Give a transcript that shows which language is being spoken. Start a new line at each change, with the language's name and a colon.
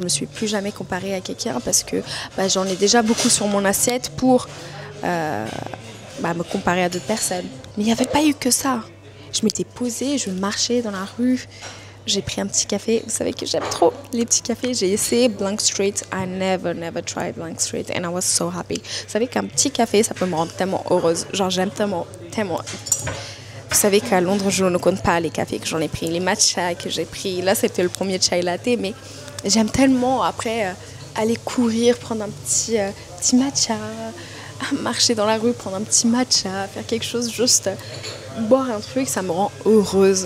French: Je ne me suis plus jamais comparée à quelqu'un parce que j'en ai déjà beaucoup sur mon assiette pour me comparer à d'autres personnes. Mais il n'y avait pas eu que ça. Je m'étais posée, je marchais dans la rue, j'ai pris un petit café. Vous savez que j'aime trop les petits cafés. J'ai essayé Blank Street.
English: I never tried Blank Street and I was so happy.
French: Vous savez qu'un petit café, ça peut me rendre tellement heureuse. Genre j'aime tellement. Vous savez qu'à Londres, je ne compte pas les cafés que j'en ai pris, les matchas que j'ai pris. Là, c'était le premier chai latte, mais j'aime tellement après aller courir, prendre un petit matcha, marcher dans la rue, prendre un petit matcha, faire quelque chose, juste boire un truc, ça me rend heureuse.